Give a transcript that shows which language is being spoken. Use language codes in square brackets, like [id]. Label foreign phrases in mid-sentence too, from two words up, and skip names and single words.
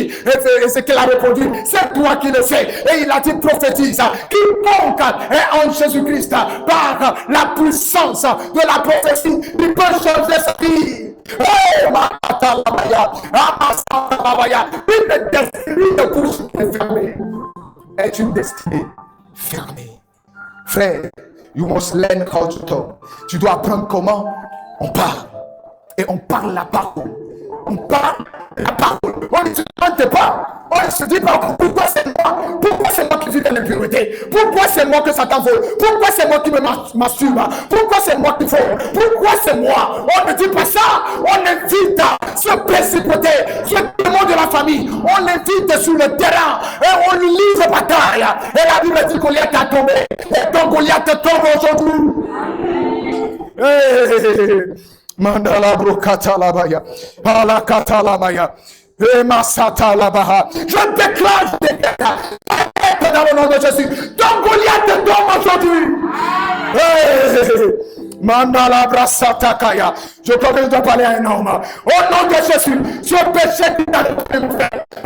[fr] Et Ézéchiel a répondu, c'est toi qui le sais. Et il a dit, prophétise, quiconque est en Jésus-Christ par la puissance de la prophétie, il peut changer sa vie. Une destinée de couche fermée est une destinée fermée. Frère, [en] you must learn how to talk. [fr] Tu dois apprendre comment on parle. Et on parle la parole. On parle la parole. On ne se demande pas. On ne se dit pas pourquoi c'est moi. Pourquoi c'est moi qui vis dans l'impureté? Pourquoi c'est moi que Satan veut? Pourquoi c'est moi qui me masturbe? Pourquoi c'est moi qui vole? Pourquoi c'est moi? On ne dit pas ça. On invite ce précipité, ce démon de la famille. On l'invite sur le terrain et on lui livre bataille. Et la Bible dit que Goliath a tombé. Et donc Goliath tombe aujourd'hui. Mandala brokata labaya, ala kata labaya, et masata labaha. Je déclare des guerres dans le nom de Jésus. Donc Goliath tombe aujourd'hui. Mandala brasata kaya. Je crois que je dois parler à un homme. Au nom de Jésus, ce péché qui n'a pas de faire.